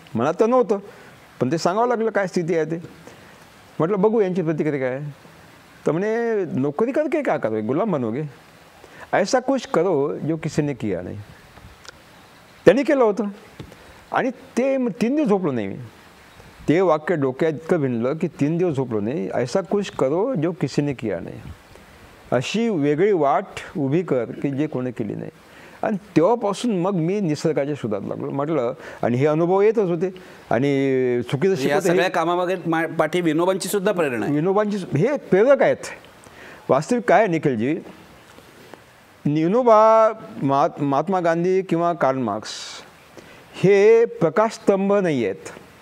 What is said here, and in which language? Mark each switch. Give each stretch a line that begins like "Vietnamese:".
Marathi: मनात तर नव्हतं, पण ते सांगावं लागलं काय स्थिती आहे ते. म्हटलं बघू यांची प्रतिक्रिया काय आहे. तर म्हणे
Hindi: नोकरी करके क्या करोगे, गुलाम बनोगे, ऐसा कुछ करो जो किसी ने किया नाही.
Marathi: त्यांनी केलं होतं आणि ते 3 दिवस झोपलो नाही मी. ते वाक्य डोक्यात इतकं भिनलं की 3 दिवस झोपलो नाही.
Hindi: ऐसा कुछ करो जो किसी ने किया नाही.
Marathi: अशी वेगळी वाट उभी कर की जे कोणी केली नाही. आणि तेव्हापासून मग मी निसर्गाच्या शोधात लागलो. म्हटलं, आणि हे अनुभव येतच होते आणि चुकीचं या सगळ्या कामामागे पाठी विनोबांची सुद्धा प्रेरणा आहे. विनोबांची हे प्रेरक आहेत. वास्तविक काय निखिलजी, विनोबा, महात्मा गांधी किंवा कार्ल मार्क्स हे प्रकाशस्तंभ नाही आहेत.